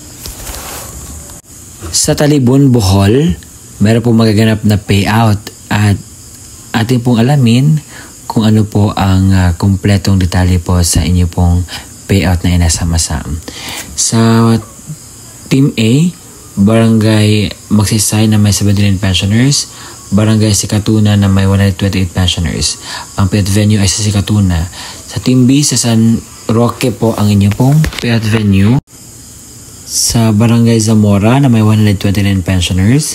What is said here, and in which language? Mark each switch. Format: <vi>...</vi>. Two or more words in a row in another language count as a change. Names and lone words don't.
<tl>Sa Talibon, Bohol, meron pong magaganap na payout at ating pong alamin kung ano po ang kumpletong detalye po sa inyo pong payout na inasama-sam. Sa Team A, Barangay Magsaysay na may 79 pensioners, Barangay Sikatuna na may 128 pensioners. Ang</tl> <en>payout venue</en> <tl>ay sa Sikatuna. Sa Team B, sa San Roque po ang inyo pong</tl> <en>payout venue.</en> <tl>Sa Barangay Zamora na may 129 pensioners.</tl>